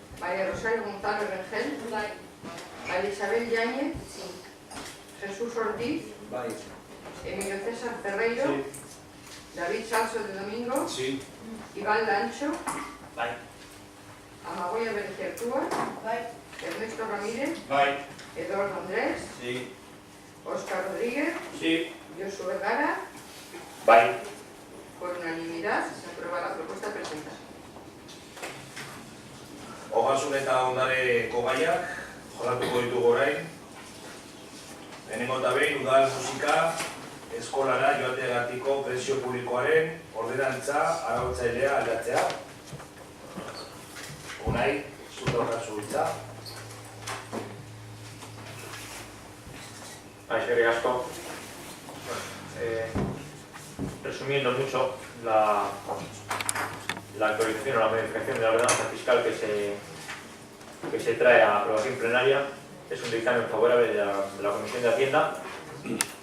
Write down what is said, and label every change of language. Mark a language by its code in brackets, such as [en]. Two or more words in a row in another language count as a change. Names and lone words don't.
[es] María Rosario González Rengel. María Isabel Yáñez, Jesús Ortiz, Emilio César Ferreiro, David Salso de Domingo, Iván Lancho, Amagoya Berecertúa, Ernesto Ramírez, Eduardo Andrés, Óscar Rodríguez, Josu Vergara. Por unanimidad se aprueba la propuesta presentada. [eu] Ogasun eta ondareko gaiak jorratuko ditugu orain. Lehenengo eta behin, udal musika eskolara joateagatiko prezio publikoaren ordenantza arautzailea aldatzea. Unai, zutorkazu hitza. Eskerrik asko. [es] Resumiendo mucho, la actualización o la modificación de la ordenanza fiscal que se trae a aprobación plenaria es un dictamen favorable de la Comisión de Hacienda y